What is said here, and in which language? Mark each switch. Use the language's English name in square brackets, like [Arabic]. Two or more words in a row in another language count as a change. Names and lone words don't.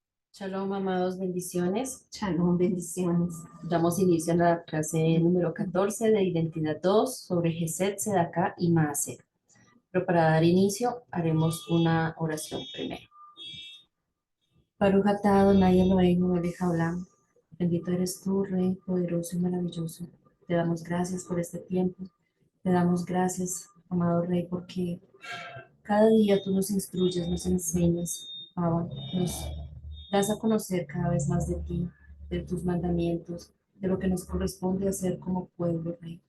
[Spanish] Shalom, amados, bendiciones. Shalom, bendiciones. Damos inicio a la clase número 14 de Identidad 2 sobre Gesed, Sedacá y Maaser. Pero para dar inicio, haremos una oración primero. [Hebrew] ברוך אתה אדוני אלוהינו מלך העולם. [Spanish] Bendito eres tú, Rey poderoso y maravilloso. Te damos gracias por este tiempo. Te damos gracias, amado Rey, porque cada día tú nos instruyes, nos enseñas, Abba, nos das a conocer cada vez más de ti, de tus mandamientos, de lo que nos corresponde hacer como pueblo, Rey.